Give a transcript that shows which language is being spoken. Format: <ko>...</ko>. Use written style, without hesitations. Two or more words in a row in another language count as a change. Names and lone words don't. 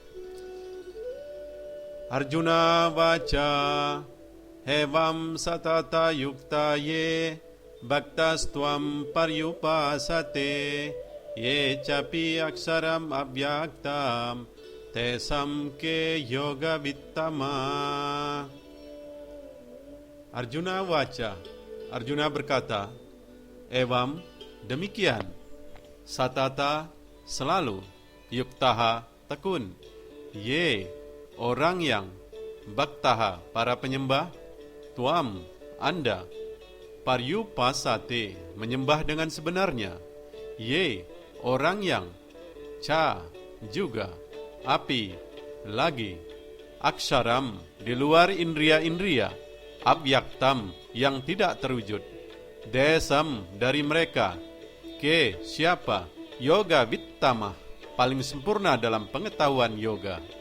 <sa>Arjuna vaca, hevam satata yukta ye, bhaktastuam paryupasate, ye capi aksaram avyaktam, tesam ke yoga vittama. Arjuna vaca,</sa> <id>Arjuna berkata, evam, demikian, satata, selalu, yuktaha, tekun, ye, orang yang, bhaktaha, para penyembah, tuam, Anda, paryupasate, menyembah dengan sebenarnya, ye, orang yang, ca, juga, api, lagi, aksharam, di luar indria-indria, avyaktam, yang tidak terwujud, desam, dari mereka, ke, siapa,</id> <sa>yoga vittama,</sa> <id>paling sempurna dalam pengetahuan yoga.</id>